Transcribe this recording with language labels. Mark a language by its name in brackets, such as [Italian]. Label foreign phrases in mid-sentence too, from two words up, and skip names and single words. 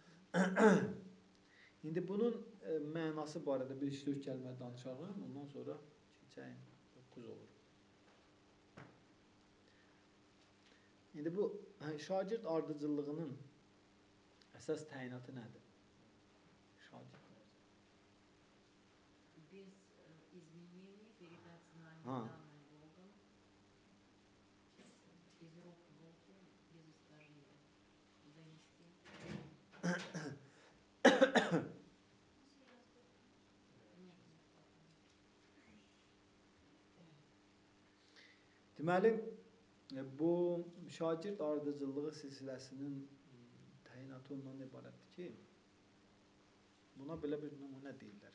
[Azerbaijani] İndi bunun mənası barədə bir 3-4 kəlmə danışalım, ondan sonra keçəyim 9 olur. İndi bu şagird ardıcılığının əsas təyinatı nədir? Şagird. [Russian] без изменений передать знания данным Богом, из рук в руки, без искажения, донести. [Azerbaijani] Deməli, bu şagird ardıcılığı silsiləsinin təyinatı ondan ibarətdir ki, buna belə bir nümunə deyirlər.